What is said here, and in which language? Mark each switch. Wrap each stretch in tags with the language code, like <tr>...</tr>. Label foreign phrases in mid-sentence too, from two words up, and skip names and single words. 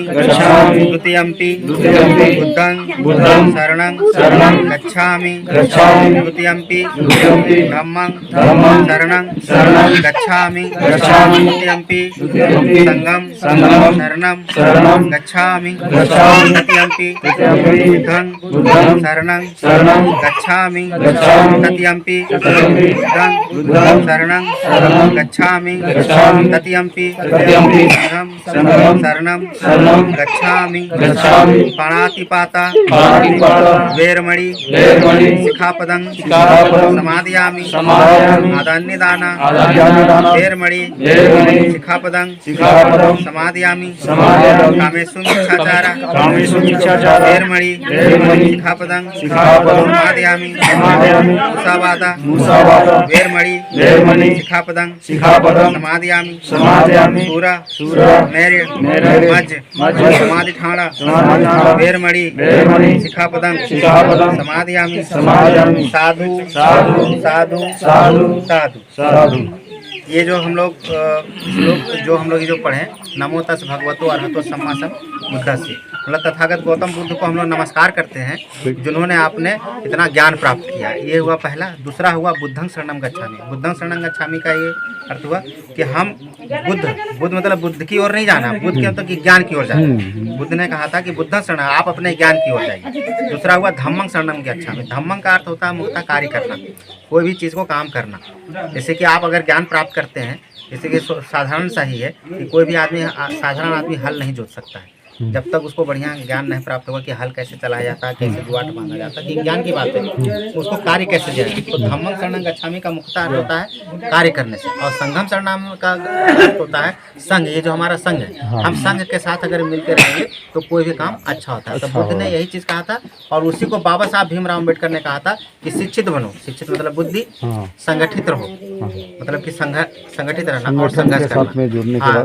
<pi>द्वितीयंपि बुद्धं शरणं गच्छामि द्वितीयंपि धम्मं शरणं गच्छामि द्वितीयंपि संघं शरणं गच्छामि तृतीयंपि बुद्धं शरणं गच्छामि तृतीयंपि बुद्धं शरणं गच्छामि तृतीयंपि शरणं गच्छामि पाणातिपाता वेरमणि शिखापदं समादयामि आदान्यदाना वेरमणि शिखापदं समादयामि कामेषु मिच्छाचारा वेरमणि शिखापदं समादयामि मुसावादा वेरमणि शिखापदं समादयामि सूरा मेरे मज समाधि ठाणा वेरमणि शिखापदं समादयामि साधु।</pi> <hi>ये जो हम लोग ये जो पढ़े</hi> <pi>नमो तस् भगवतो अरहतो सम्मा बुद्धस्य,</pi> <hi>मतलब तथागत गौतम बुद्ध को हम लोग नमस्कार करते हैं जिन्होंने आपने इतना ज्ञान प्राप्त किया। ये हुआ पहला। दूसरा हुआ</hi> <pi>बुद्धं शरणं गच्छामि। बुद्धं शरणं गच्छामि</pi> <hi>का ये अर्थ हुआ कि हम बुद्ध मतलब बुद्ध की ओर नहीं जाना, बुद्ध के मतलब कि ज्ञान की ओर जाना। बुद्ध ने कहा था कि</hi> <pi>बुद्धं शरणं,</pi> <hi>आप अपने ज्ञान की ओर जाइए। दूसरा हुआ</hi> <pi>धम्मं शरणं गच्छामि।</pi> <hi>धम्मं का अर्थ होता है मुक्ता कार्य करना, कोई भी चीज़ को काम करना। जैसे कि आप अगर ज्ञान प्राप्त करते हैं, जैसे कि साधारण सा ही है कि कोई भी आदमी साधारण आदमी हल नहीं जोत सकता है जब तक उसको बढ़िया ज्ञान नहीं प्राप्त होगा कि हल कैसे चलाया जाता है, कैसे जुआट बांधा जाता है। ये ज्ञान की बात है, उसको कार्य कैसे दिया जाए। तो</hi> <pi>धम्मं शरणं गच्छामि</pi> <hi>का मुख्य अर्थ होता है कार्य करने से, और</hi> <pi>संघं शरणं</pi> <hi>का अर्थ होता है संघ। ये जो हमारा संघ है, हम संघ के साथ अगर मिलकर रहेंगे तो कोई भी काम अच्छा होता है। तो बुद्ध ने यही चीज़ कहा था, और उसी को बाबा साहब भीमराव अम्बेडकर ने कहा था कि शिक्षित बनो। शिक्षित मतलब बुद्धि, संगठित रहो मतलब कि संगठित रहना और संघर्ष करना।</hi>